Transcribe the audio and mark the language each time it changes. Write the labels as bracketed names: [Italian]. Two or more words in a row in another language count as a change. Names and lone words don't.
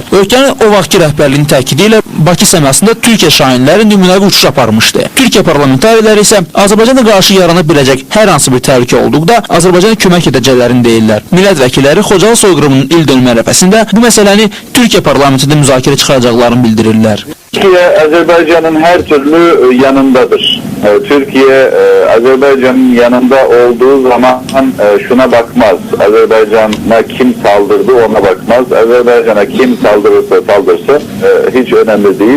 [Azerbaijani] Ölkənin o vaxtki rəhbərliyinin təkidi ilə Bakı səmasında Türkiyə şahinləri nümunəvi uçuş aparmışdı. Türkiyə parlamentariləri isə Azərbaycana qarşı yarana biləcək hər hansı bir təhlükə olduqda Azərbaycana kömək edəcəklərini deyirlər. Millət vəkilləri Xocalı soyqırımının il dönümü ərəfəsində bu məsələni Türkiyə parlamentində müzakirə çıxaracaqlarını bildirirlər. [Turkish] Türkiye Azerbaycan'ın her türlü yanındadır. Türkiye Azerbaycan'ın yanında olduğu zaman şuna bakmaz. Azerbaycan'a kim saldırdı ona bakmaz. Azerbaycan'a kim saldırırsa saldırsa hiç önemli değil.